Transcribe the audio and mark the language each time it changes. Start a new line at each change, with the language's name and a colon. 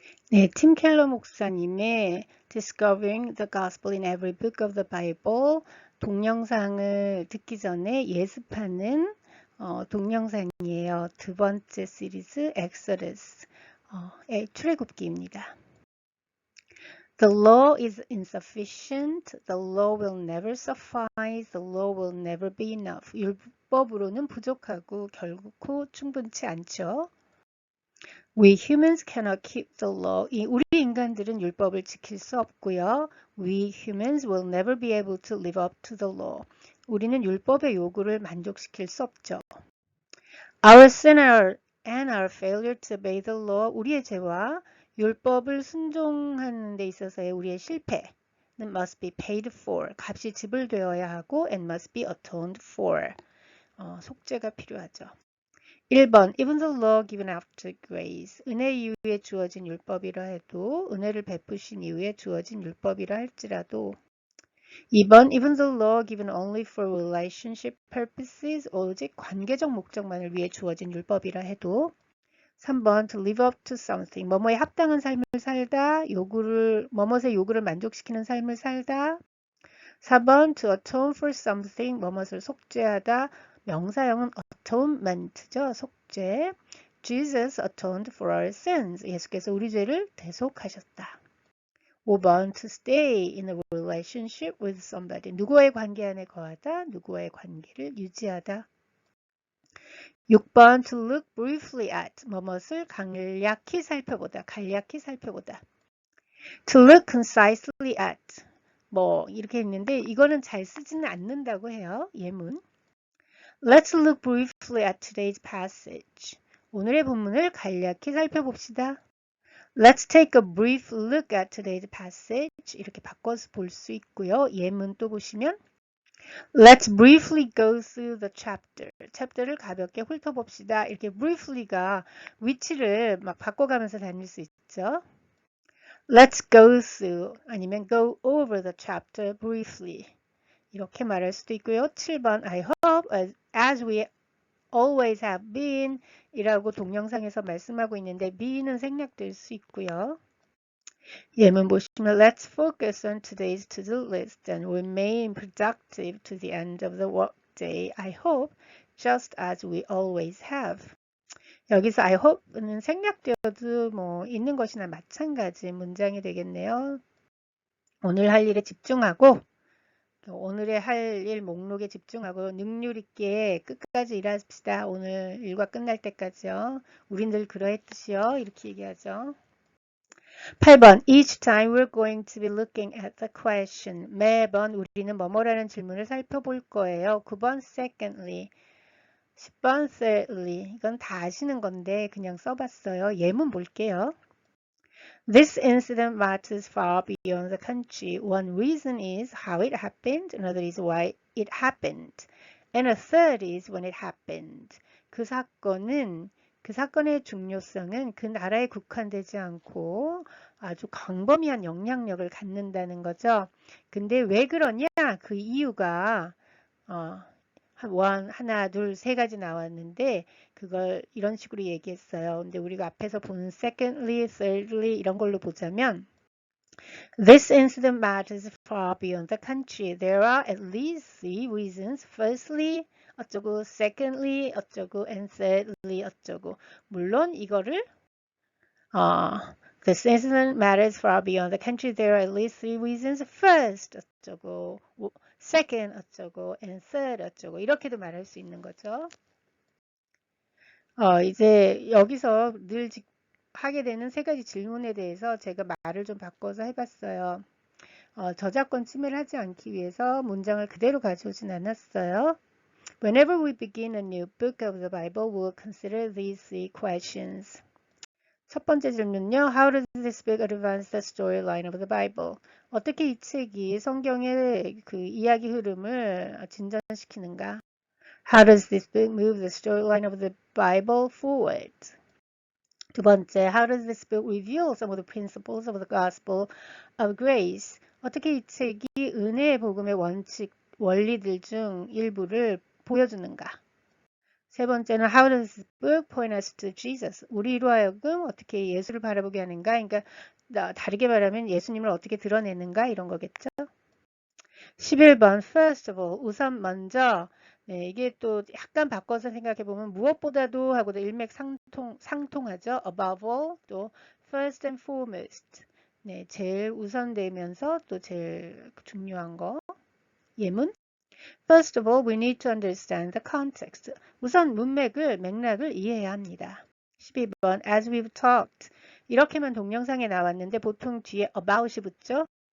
Korean: 네, 팀 켈러 목사님의
English: Discovering the Gospel in Every Book of the Bible
Korean: 동영상을 듣기 전에 예습하는 동영상이에요. 두 번째 시리즈 Exodus의 출애굽기입니다.
English: The law is insufficient. The law will never suffice. The law will never be enough.
Korean: 율법으로는 부족하고 결코 충분치 않죠.
English: We humans cannot keep the law.
Korean: 우리 인간들은 율법을 지킬 수 없고요.
English: We humans will never be able to live up to the law.
Korean: 우리는 율법의 요구를 만족시킬 수 없죠.
English: Our sin and our failure to obey the law.
Korean: 우리의 죄와 율법을 순종하는 데 있어서의 우리의 실패는
English: must be paid for.
Korean: 값이 지불되어야 하고
English: and must be atoned for.
Korean: 속죄가 필요하죠. 1번
English: Even the law given after grace.
Korean: 은혜 이후에 주어진 율법이라 해도 은혜를 베푸신 이후에 주어진 율법이라 할지라도 2번
English: Even the law given only for relationship purposes.
Korean: 오직 관계적 목적만을 위해 주어진 율법이라 해도 3번
English: To live up to something.
Korean: 뭐뭐에 합당한 삶을 살다. 뭐뭇의 요구를 만족시키는 삶을 살다.
English: 4번 To atone for something.
Korean: 뭐뭇을 속죄하다. 명사형은 atonement죠. 속죄.
English: Jesus atoned for our sins.
Korean: 예수께서 우리 죄를 대속하셨다.
English: 5번 To stay in a relationship with somebody.
Korean: 누구와의 관계 안에 거하다. 누구와의 관계를 유지하다.
English: 6번 To look briefly at.
Korean: 뭐뭇을 간략히 살펴보다. 간략히 살펴보다.
English: To look concisely at.
Korean: 이렇게 있는데 이거는 잘 쓰지는 않는다고 해요. 예문.
English: Let's look briefly at today's passage.
Korean: 오늘의 본문을 간략히 살펴봅시다.
English: Let's take a brief look at today's passage.
Korean: 이렇게 바꿔서 볼 수 있고요. 예문 또 보시면
English: Let's briefly go through the chapter.
Korean: 챕터를 가볍게 훑어봅시다. 이렇게 briefly가 위치를 막 바꿔가면서 다닐 수 있죠.
English: Let's go through
Korean: 아니면
English: go over the chapter briefly.
Korean: 이렇게 말할 수도 있고요. 7번
English: I hope as we always have been
Korean: 이라고 동영상에서 말씀하고 있는데 be는 생략될 수 있고요. 예문 보시면
English: Let's focus on today's to-do list and remain productive to the end of the workday. I hope just as we always have.
Korean: 여기서 I hope는 생략되어도 있는 것이나 마찬가지 문장이 되겠네요. 오늘 할 일에 집중하고 오늘의 할 일 목록에 집중하고 능률 있게 끝까지 일합시다. 오늘 일과 끝날 때까지요. 우린 늘 그러했듯이요. 이렇게 얘기하죠.
English: 8번 Each time we're going to be looking at the question.
Korean: 매번 우리는 뭐뭐라는 질문을 살펴볼 거예요.
English: 9번 Secondly. 10번 Thirdly.
Korean: 이건 다 아시는 건데 그냥 써봤어요. 예문 볼게요.
English: This incident matters far beyond the country. One reason is how it happened. Another is why it happened. And a third is when it happened.
Korean: 그 사건의 중요성은 그 나라에 국한되지 않고 아주 광범위한 영향력을 갖는다는 거죠. 근데 왜 그러냐? 그 이유가 하나, 둘, 세 가지 나왔는데 그걸 이런 식으로 얘기했어요. 근데 우리가 앞에서 본 secondly, thirdly 이런 걸로 보자면
English: This incident matters far beyond the country. There are at least three reasons. Firstly,
Korean: 어쩌고,
English: secondly, 어쩌고, and thirdly, 어쩌고.
Korean: 물론 이거를
English: This incident matters far beyond the country. There are at least three reasons. First,
Korean: 어쩌고,
English: second, 어쩌고, and third, 어쩌고.
Korean: 이렇게도 말할 수 있는 거죠. 이제 여기서 늘 하게 되는 세 가지 질문에 대해서 제가 말을 좀 바꿔서 해봤어요. 저작권 침해를 하지 않기 위해서 문장을 그대로 가져오진 않았어요.
English: Whenever we begin a new book of the Bible, we'll consider these three questions.
Korean: 첫 번째 질문은요.
English: How does this book advance the storyline of the Bible?
Korean: 어떻게 이 책이 성경의 그 이야기 흐름을 진전시키는가?
English: How does this book move the storyline of the Bible forward?
Korean: 두 번째,
English: How does this book reveal some of the principles of the gospel of grace?
Korean: 어떻게 이 책이 은혜의 복음의 원리들 중 일부를 보여주는가? 세 번째는
English: How does this book point us to Jesus?
Korean: 우리로 하여금 어떻게 예수를 바라보게 하는가? 그러니까 다르게 말하면 예수님을 어떻게 드러내는가? 이런 거겠죠. 11번
English: First of all,
Korean: 우선 먼저. 네, 이게 또 약간 바꿔서 생각해 보면 무엇보다도 하고도 상통하죠.
English: Above all,
Korean: 또
English: first and foremost.
Korean: 네, 제일 우선되면서 또 제일 중요한 거. 예문.
English: First of all, we need to understand the context.
Korean: 우선 맥락을 이해해야 합니다.
English: 12번 As we've talked.
Korean: 이렇게만 동영상에 나왔는데 보통 뒤에 about이 붙죠.